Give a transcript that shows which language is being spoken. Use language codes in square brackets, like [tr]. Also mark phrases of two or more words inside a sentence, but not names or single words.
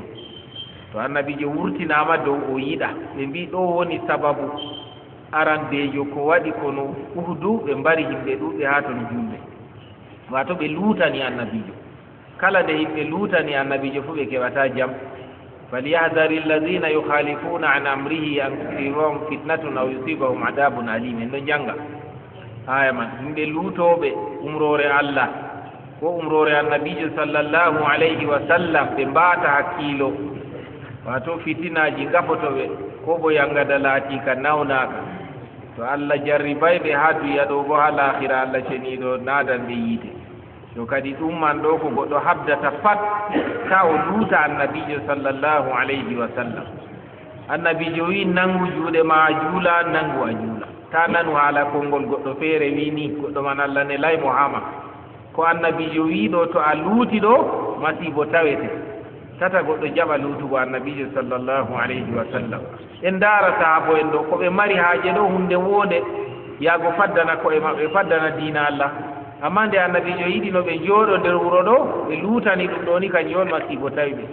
[ff] to annabijo wurtinama dow o yiɗa, ɓe mbi ɗo woni sababu arandejo ko waɗi kono uhdu ɓe mbari yimɓe ɗuɓɓe ha ton julɓe, wato ɓe luutani annabijo. kala nde yimɓe luutani annabijo fuu ɓe keɓata jam. [ar] فليحذر الذين يخالفون عن أمره أن تصيبهم فتنة أو يصيبهم عذاب أليم. [ff] en ɗo janga aya man, yimɓe luutoɓe umrore allah ko umrore annabijo [ar] صلى الله عليه وسلم, [ff] ɓe mbata hakkilo, wato fitinaji gafotoɓe, ko bo yangada laati ka nawnaka. to Allah jarribay ɓe ha duya ɗo bo ha lahira Allah ceniɗo nadan ɓe yiite. to kadi ɗum man ɗo ko goɗɗo habdata fat ta o luuta annabijo [ar] صلى الله عليه وسلم. [ff] annabijo wi nangu juuɗe ma juula, nangu a juula, ta nanu haala konngol goɗɗo feere wi ni goɗɗo man Allah ne lay Muhammad. ko annabijo wi ɗo to a luuti ɗo masibo tawete, tata goɗɗo jaɓa luutugo annabijo [ar] صلى الله عليه وسلم. [ff] en ndaara sahaabo en ɗo ko ɓe mari haaje ɗo hunde wonde yaago faddana koye maɓɓe, faddana diina Allah. amma nde annabijo yiɗi no ɓe jooɗo nder wuro ɗo ɓe luutani ɗum ɗo ni kanjum on masibo tawi ɓe.